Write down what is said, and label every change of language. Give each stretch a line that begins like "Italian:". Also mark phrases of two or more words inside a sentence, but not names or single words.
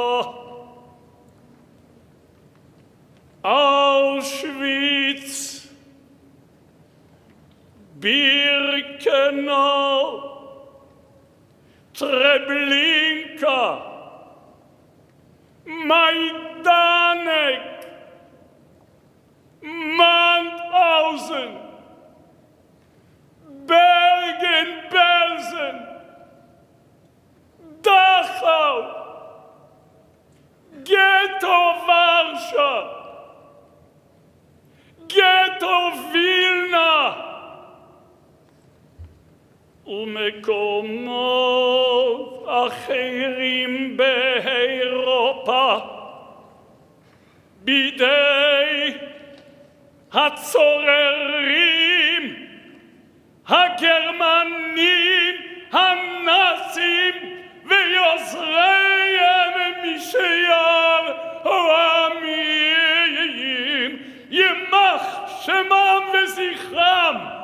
Hebrew: Auschwitz, Birkenau, Treblinka, Majdanek, Mauthausen, Bergen-Belsen, Dachau, Ghetto Warschau, Ghetto Vilna, ומקומות אחרים באירופה בידי הצוררים, הגרמנים, הנאצים ויוזריהם משאר העמים, יימח שמם וזכרם.